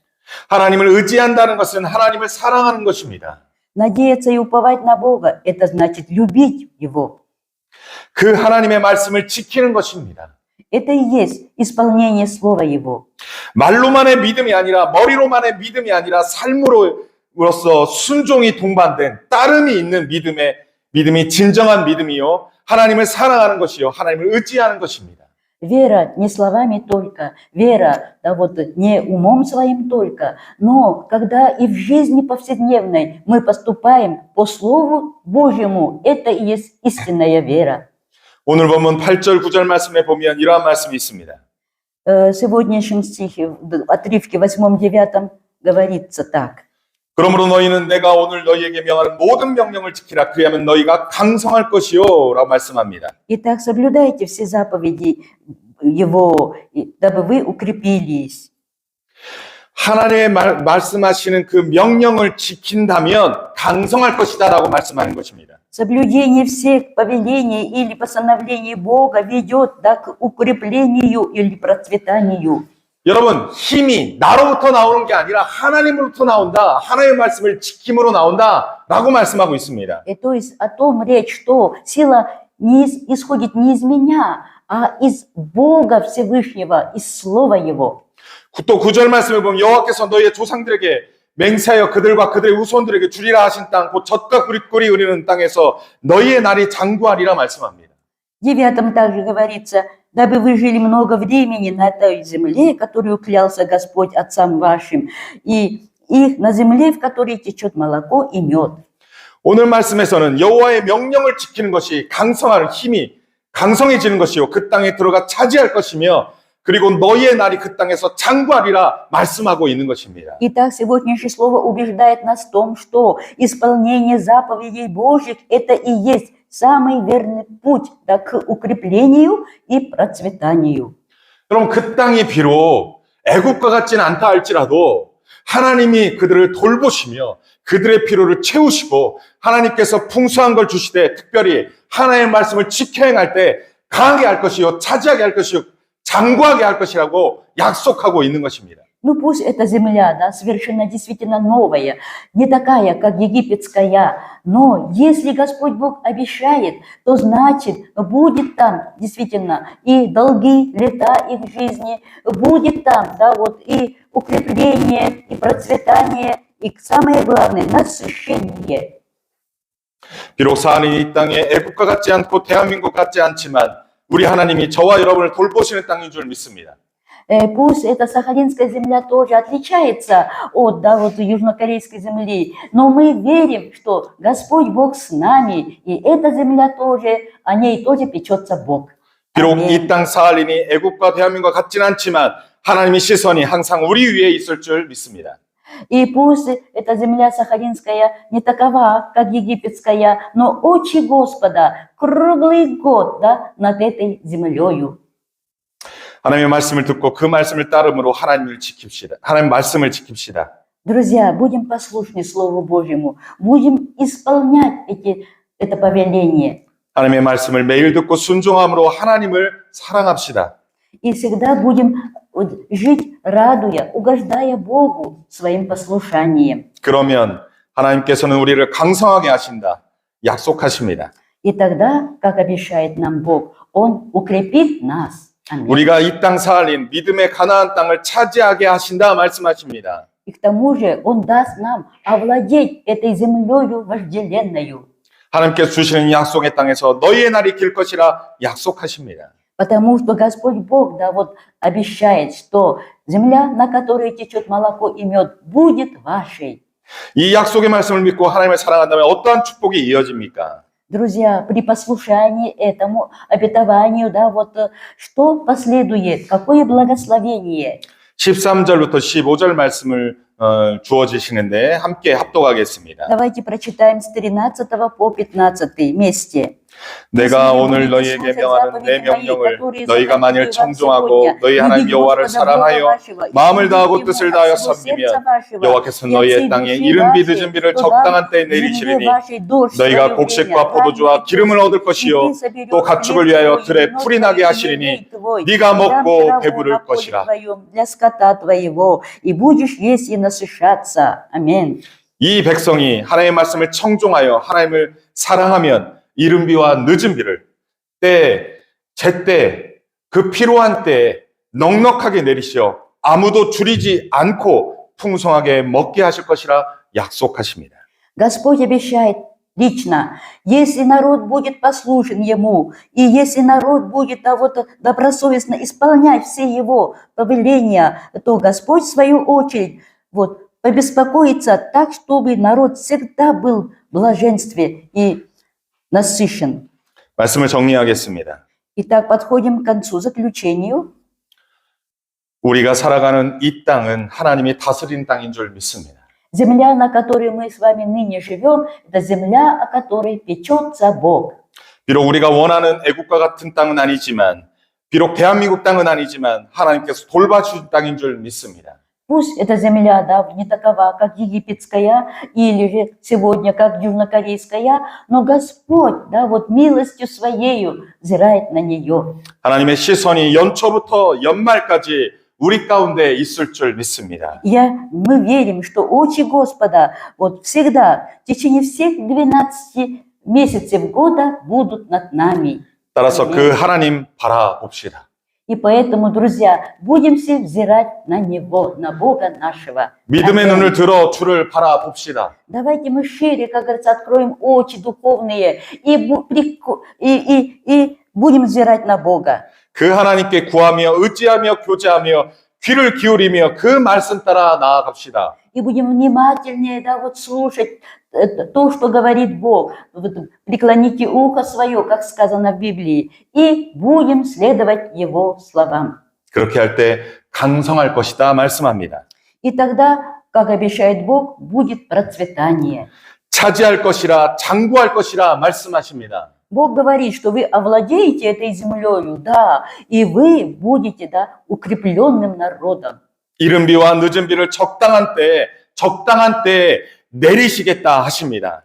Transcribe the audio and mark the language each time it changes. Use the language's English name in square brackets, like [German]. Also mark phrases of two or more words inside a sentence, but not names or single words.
[Korean] 하나님을 의지한다는 것은 하나님을 사랑하는 것입니다. [Russian] Надеяться и уповать на Бога – это значит любить Его. [Korean] 그 하나님의 말씀을 지키는 것입니다. [Russian] Это и есть исполнение Слова Его. [Korean] 말로만의 믿음이 아니라 머리로만의 믿음이 아니라 삶으로서 순종이 동반된 따름이 있는 믿음이 진정한 믿음이요 하나님을 사랑하는 것이요 하나님을 의지하는 것입니다. [Russian] Вера не словами только, вера, да вот не умом своим только, но когда и в жизни повседневной мы поступаем по Слову Божьему, это и есть истинная вера. [Korean] 오늘 본문 8절 9절 말씀에 보면 이러한 말씀이 있습니다. [Russian] В сегодняшнем стихе, в отрывке 8-9 говорится так. [Korean] 그러므로 너희는 내가 오늘 너희에게 명하는 모든 명령을 지키라. 그리하면 너희가 강성할 것이요 라고 말씀합니다. [Russian] Итак, соблюдайте все заповеди Его, дабы вы укрепились. [Korean] 하나님의 말씀하시는 그 명령을 지킨다면 강성할 것이다 라고 말씀하는 것입니다. [Russian] Соблюдение всех повелений или постановлений Бога ведет, да, к укреплению или процветанию. [Korean] 여러분, 힘이 나로부터 나오는 게 아니라 하나님으로부터 나온다. 하나님의 말씀을 지킴으로 나온다. 라고 말씀하고 있습니다. [Russian] И то есть о том речь, что сила исходит не из меня, а из Бога Всевышнего, из Слова Его. [Korean] 또 9절 말씀을 보면 여호와께서 너희의 조상들에게 맹세하여 그들과 그들의 후손들에게 주리라 하신 땅, 곧 젖과 꿀이 흐르는 땅에서 너희의 날이 장구하리라 말씀합니다. [Russian] В 9 также говорится, дабы вы жили много времени на той земле, которую клялся Господь отцам вашим, и их на земле, в которой течет молоко и мед. [Korean] 오늘 말씀에서는 여호와의 명령을 지키는 것이 강성한 힘이 강성해지는 것이요 그 땅에 들어가 차지할 것이며 그리고 너희의 날이 그 땅에서 장구하리라 말씀하고 있는 것입니다. [Russian] Итак, сегодняшнее слово убеждает нас в том, что исполнение заповедей Божьих – это и есть самый верный путь к укреплению и процветанию. [Korean] 여러분, 그 땅이 비록 애국과 같지는 않다 할지라도 하나님이 그들을 돌보시며 그들의 필요를 채우시고 하나님께서 풍성한 걸 주시되 특별히 하나님의 말씀을 지켜 행할 때 강하게 할 것이요 차지하게 할 것이요 장구하게 할 것이라고 약속하고 있는 것입니다. [Russian] Ну пусть эта земля, да, совершенно действительно новая, не такая, как египетская, но если Господь Бог обещает, то значит будет там действительно и долгие лета их жизни, будет там, да, вот и укрепление, и процветание, и самое главное, насыщение. [Korean] 비록 사하는 이 땅에 애국과 같지 않고 대한민국 같지 않지만 우리 하나님이 저와 여러분을 돌보시는 땅인 줄 믿습니다. [Russian] Пусть эта сахалинская земля тоже отличается от, да, вот, южнокорейской земли, но мы верим, что Господь Бог с нами, и эта земля тоже, о ней тоже печется Бог. [Korean] 비록 이 땅 사할린이 애국과 대한민국과 같지는 않지만 하나님의 시선이 항상 우리 위에 있을 줄 믿습니다. [Russian] И пусть эта земля сахалинская не такова, как египетская, но очи Господа круглый год, да, над этой землею. [Korean] 하나님의 말씀을 듣고 그 말씀을 따름으로 하나님을 지킵시다. 하나님 말씀을 지킵시다. [Russian] Друзья, будем послушны Слову Божьему, будем исполнять это повеление. [Korean] 하나님의 말씀을 매일 듣고 순종함으로 하나님을 사랑합시다. [Russian] И всегда будем жить, радуя, угождая Богу своим послушанием. [Korean] 그러면 하나님께서는 우리를 강성하게 하신다. 약속하십니다. [Russian] И тогда, как обещает нам Бог, Он укрепит нас. Аминь. [Korean] 우리가 이 땅 사할린 믿음의 가나안 땅을 차지하게 하신다 말씀하십니다. [Russian] И к тому же Он даст нам овладеть этой землею вожделенную. [Korean] 하나님께서 주시는 약속의 땅에서 너희의 날이 길 것이라 약속하십니다. [Russian] Потому что Господь Бог, да, вот обещает, что земля, на которой течет молоко и мед, будет вашей. [Korean] 이 약속의 말씀을 믿고 하나님을 사랑한다면 어떠한 축복이 이어집니까? [Russian] Друзья, при послушании этому обетованию, да, вот что последует, какое благословение. [Korean] 13절부터 15절 말씀을 주어지시는데 함께 합독하겠습니다. [Russian] Давайте прочитаем с 13 по 15 вместе. [Korean] 내가 오늘 너희에게 명하는 내 명령을 너희가 만일 청종하고 너희 하나님 여호와를 사랑하여 마음을 다하고 뜻을 다하여 섬기면 여호와께서 너희의 땅에 이른비 늦은비를 적당한 때에 내리시리니 너희가 곡식과 포도주와 기름을 얻을 것이요 또 가축을 위하여 들에 풀이 나게 하시리니 네가 먹고 배부를 것이라. [Russian] для скота твоего, и будешь есть и насыщаться. Аминь. [Korean] 이 백성이 하나님의 말씀을 청종하여 하나님을 사랑하면 이른비와 늦은비를 제때 그 필요한 때에 넉넉하게 내리시어 아무도 줄이지 않고 풍성하게 먹게 하실 것이라 약속하십니다. [Russian] Господь обещает лично, если народ будет послушен Ему, и если народ будет добросовестно исполнять все Его повеления, то Господь, в свою очередь, побеспокоится так, чтобы народ всегда был в блаженстве и насыщен. [Korean] 말씀을 정리하겠습니다. [Russian] Итак, подходим к концу, заключению. [Korean] 우리가 살아가는 이 땅은 하나님이 다스리는 땅인 줄 믿습니다. [Russian] Земля, на которой мы с вами ныне живем, это земля, о которой печется Бог. [Korean] 비록 우리가 원하는 애국과 같은 땅은 아니지만, 비록 대한민국 땅은 아니지만 하나님께서 돌봐주신 땅인 줄 믿습니다. [Russian] Пусть эта земля, да, не такова, как египетская, или же сегодня, как южнокорейская, но Господь, да, милостью Своею взирает на нее. [Korean] 하나님의 시선이 연초부터 연말까지 우리 가운데 있을 줄 믿습니다. [Russian] Мы верим, что очи Господа вот всегда, в течение всех 12 месяцев года будут над нами. [Korean] 따라서 그 하나님 바라봅시다. [Russian] И поэтому, друзья, будем все взирать на Него, на Бога нашего. [Korean] 믿음의 눈을 들어 주를 바라봅시다. [Russian] Давайте мы шире, как говорится, откроем очи духовные и будем взирать на Бога. [Korean] 그 하나님께 구하며 의지하며 교제하며 귀를 기울이며 그 말씀 따라 나아갑시다. [Russian] И будем внимательнее, да, вот слушать то, что говорит Бог. Вот, преклоните ухо свое, как сказано в Библии, и будем следовать Его словам. [Korean] 그렇게 할 때 강성할 것이다 말씀합니다. [Russian] И тогда, как обещает Бог, будет процветание. [Korean] 차지할 것이라 장구할 것이라 말씀하십니다. [Russian] Бог говорит, что вы овладеете этой землею, да, и вы будете, да, укрепленным народом. [Korean] 이른 비와 늦은 비를 적당한 때에 내리시겠다 하십니다.